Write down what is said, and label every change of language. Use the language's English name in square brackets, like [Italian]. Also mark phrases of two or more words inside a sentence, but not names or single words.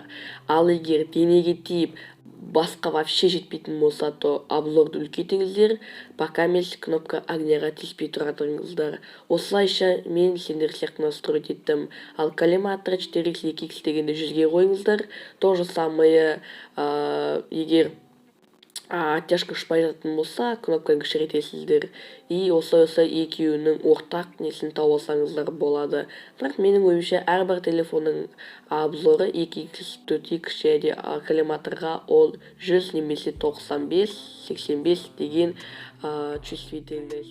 [Kazakh] Ал егер денеге тиіп басқа вообще жетпейтін болса, то обзорды үлкейтіңіздер, пока емес [Russian] кнопка огняға [Kazakh] тиіспей тұратыңыздар. Осылайша мен сендер сияқты настроить еттім. Ал коллиматор 4x 2x дегенде 100-ге қойыңыздар. [Russian] То же самое, [Kazakh] егер оттяжка ұшпай жататын болса, кнопканы кішірейтесіздер. И осылай екеуінің ортақ несін тауып алсаңыздар болады. Бірақ менің ойымша әрбір телефонның обзоры 2x, 4x және коллиматорға ол 100 немесе 95, 85 деген чувствительность.